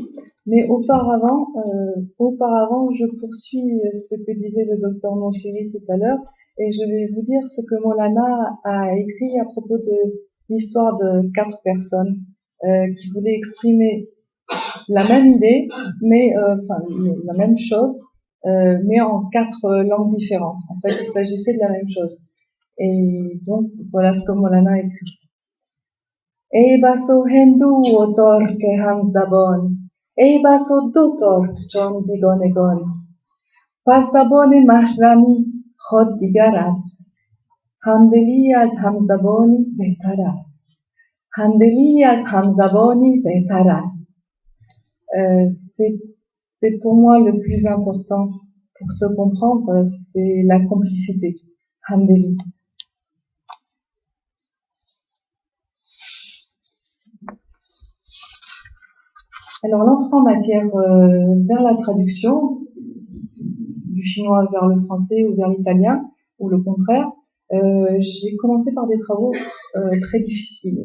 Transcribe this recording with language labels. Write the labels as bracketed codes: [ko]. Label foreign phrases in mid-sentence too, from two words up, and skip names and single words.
[fr] Mais auparavant, je poursuis ce que disait le docteur Moncheri tout à l'heure, et je vais vous dire ce que Maulana a écrit à propos de l'histoire de 4 personnes qui voulaient exprimer la même idée, mais enfin la même chose, mais en 4 langues différentes. En fait, il s'agissait de la même chose. Et donc voilà ce que Maulana a écrit. [fa] ای بسا هندو و ترک همزبان، ای بسا دو ترک چون بیگانگان. پس زبان محرمی خود دیگر است، همدلی از همزبانی بهتر است. همدلی از همزبانی بهتر است. [fr] C'est pour moi le plus important pour se comprendre, c'est la complicité. Hamdeli. Alors, l'entrée en matière vers la traduction du chinois vers le français ou vers l'italien, ou le contraire, j'ai commencé par des travaux très difficiles.